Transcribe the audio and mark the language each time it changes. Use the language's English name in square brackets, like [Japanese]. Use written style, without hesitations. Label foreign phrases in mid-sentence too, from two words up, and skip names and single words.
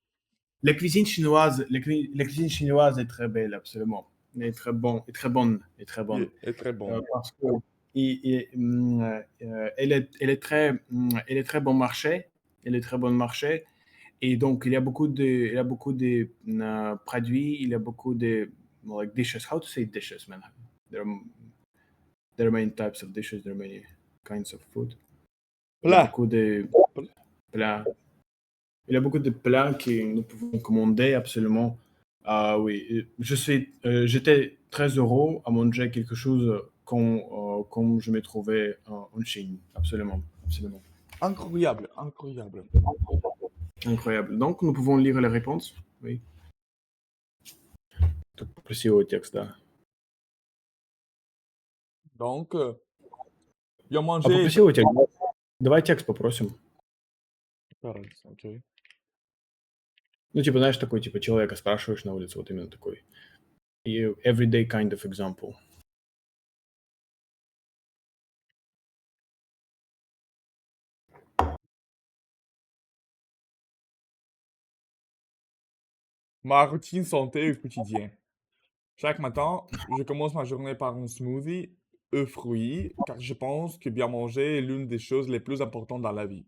[French] La cuisine chinoise est très belle, absolument. Elle est très bon, et très bonne, et très bonne. Est très bon. Parce que elle est très bon marché. Elle est très bon marché. Et donc, il y a beaucoup de produits, il y a beaucoup de [English] like dishes. How to say dishes, man? There are, there are many types of dishes, there are many kinds of food. [French] Il y a Là, beaucoup de plats. Il y a beaucoup de plats que nous pouvons commander absolument. Ah oui, j'étais très heureux à manger quelque chose comme je me trouvais en Chine. Absolument, absolument. incroyable, incroyable. Incroyable. Donc, nous pouvons lire les réponses. Oui. [Russian] Тут красивый текст, да. [French] Donc, bien [Russian] А [French] mangé. [Russian] попроси у тебя, давай текст попросим. [English] Ok. [Russian] Ну, типа, знаешь, такой, типа, человека спрашиваешь на улице, вот именно такой. [English] И everyday kind of example. [French] Ma routine santé au quotidien. Chaque matin, je commence ma journée par un smoothie œufs fruits, car je pense que bien manger est l'une des choses les plus importantes dans la vie.